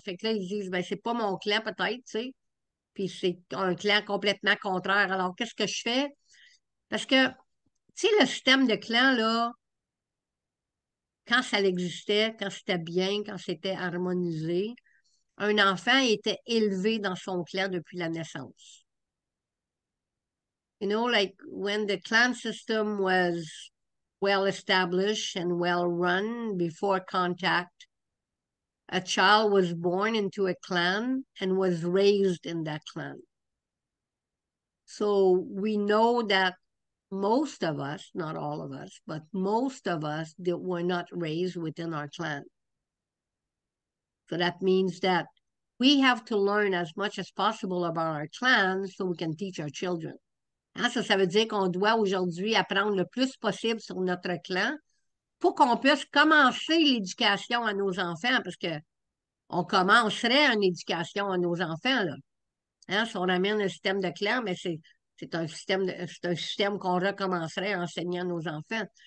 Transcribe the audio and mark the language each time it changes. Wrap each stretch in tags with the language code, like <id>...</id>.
<fr>Fait que là, ils disent, ben c'est pas mon clan peut-être, tu sais. Puis c'est un clan complètement contraire. Alors, qu'est-ce que je fais? Parce que, tu sais, le système de clan, là, quand ça existait, quand c'était bien, quand c'était harmonisé, un enfant était élevé dans son clan depuis la naissance.</fr> <en>You know, like when the clan system was well established and well run before contact, a child was born into a clan and was raised in that clan. So we know that most of us, not all of us, but most of us that were not raised within our clan. So that means that we have to learn as much as possible about our clans so we can teach our children.</en> <fr>Hein, ça veut dire qu'on doit aujourd'hui apprendre le plus possible sur notre clan pour qu'on puisse commencer l'éducation à nos enfants, parce que on commencerait une éducation à nos enfants, là. Hein, si on amène un système de clan, mais c'est un système qu'on recommencerait à enseigner à nos enfants.</fr>